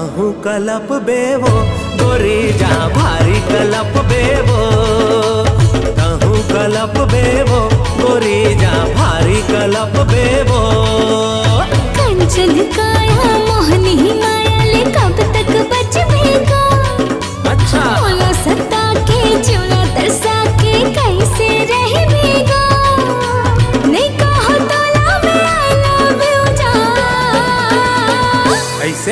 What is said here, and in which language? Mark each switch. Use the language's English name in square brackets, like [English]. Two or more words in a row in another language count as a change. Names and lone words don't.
[Chhattisgarhi] कलप बेवो गोरी जा भारी कलप बेवो, तहु कलप बेवो गोरी जा भारी कलप बेवो। कंचन काया मोहनी माया ले कब तक बचवेगा? अच्छा मोला सता के चोला तरसा के कैसे रहेगा? नहीं कहो तोला में [English] I love you [Chhattisgarhi] जा, ऐसे